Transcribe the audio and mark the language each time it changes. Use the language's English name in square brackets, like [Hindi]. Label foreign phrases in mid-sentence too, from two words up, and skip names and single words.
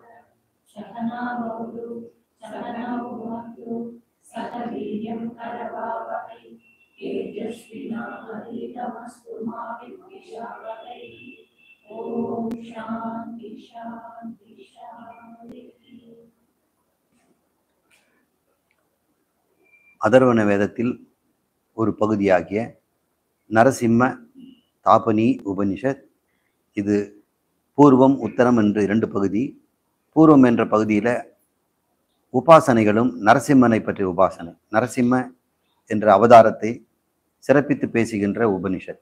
[Sanskrit] सहना भवतु सहनौ भुनक्तु सह वीर्यं करवावहै तेजस्विनावधीतमस्तु मा विद्विषावहै। ओम शांति शांति शांति। [Tamil] அதர்வண வேதத்தில் ஒரு பகுதியாகிய நரசிம்ம தாபனி உபனிஷத். இது பூர்வம் உத்தரம் என்று 2 பகுதி. பூர்வம் என்ற பகுதியில் உபாசனைகளும் நரசிம்மனை பற்றிய உபாசனை, நரசிம்ம என்ற அவதாரத்தை சிறப்பித்து பேசுகின்ற உபனிஷத்.